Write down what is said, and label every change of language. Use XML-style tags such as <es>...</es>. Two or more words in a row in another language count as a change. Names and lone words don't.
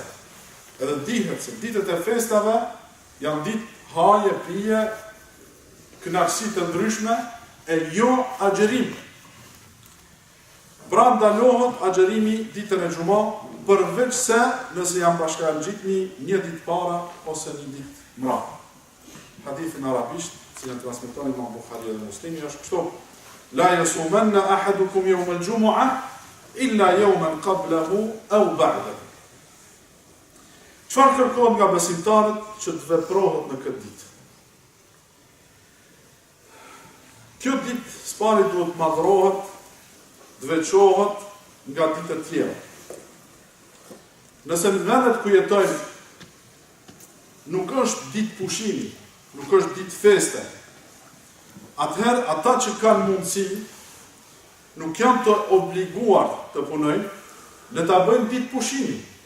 <sq>Edhe dihet se ditët e festave janë ditë haje, pije, kënaqësi të ndryshme e jo agjërim. Pra ndalohet agjërimi ditën e Xumat, përveç se nëse janë bashkangjitni një ditë para ose një ditë mbrapa. Hadithin arabisht, si në transmeton Imam Buhariu dhe Muslimi, është kështu:</sq> <ar>لا يصومن أحدكم يوم الجمعة إلا يوما قبله أو بعده.</ar> <sq>Çfarë kërkohet nga besimtarët që të veprohet në këtë ditë? Kjo ditë s'pari duhet madhrohet, dveçohet nga ditët tjera. Nëse në vendet ku jetojnë nuk është ditë pushimi, nuk është ditë feste, atëherë ata që kanë mundësi nuk janë të obliguar të punojnë, le ta bëjnë ditë pushimi.</sq>